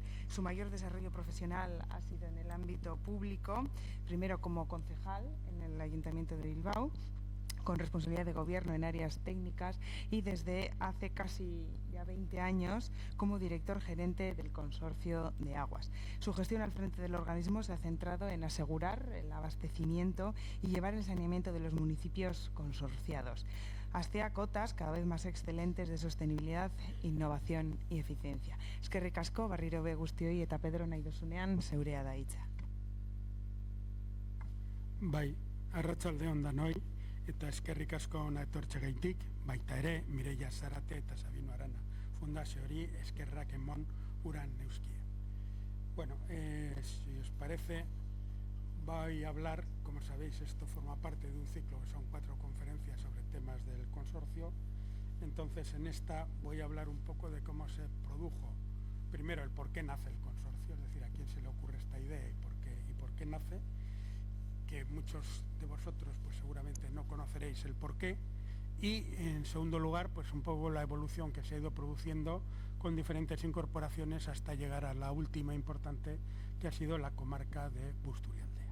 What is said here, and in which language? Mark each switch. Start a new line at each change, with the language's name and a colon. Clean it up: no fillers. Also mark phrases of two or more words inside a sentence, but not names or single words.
Spanish: Su mayor desarrollo profesional ha sido en el ámbito público, primero como concejal en el Ayuntamiento de Bilbao, con responsabilidad de gobierno en áreas técnicas y desde hace casi ya 20 años como director gerente del Consorcio de Aguas. Su gestión al frente del organismo se ha centrado en asegurar el abastecimiento y llevar el saneamiento de los municipios consorciados hacia cotas cada vez más excelentes de sostenibilidad, innovación y eficiencia.
Basque: Eskerrik asko, berriro be guztioi eta Pedro nahi duzunean zeurea da hitza. Bai, arratsaldeon danoi. Eta eskerrik asko hona etortzegaitik, baita ere, Mireia Zarate eta Sabino Arana Fundazioari eskerrak emon uran neuskie.
Spanish: Bueno, si os parece, voy a hablar, como sabéis, esto forma parte de un ciclo, que son 4 conferencias sobre temas del consorcio. Entonces, en esta voy a hablar un poco de cómo se produjo, primero, el por qué nace el consorcio, es decir, a quién se le ocurre esta idea y por qué nace, que muchos de vosotros pues seguramente no conoceréis el porqué, y en segundo lugar pues un poco la evolución que se ha ido produciendo con diferentes incorporaciones hasta llegar a la última importante, que ha sido la comarca de Busturialdea.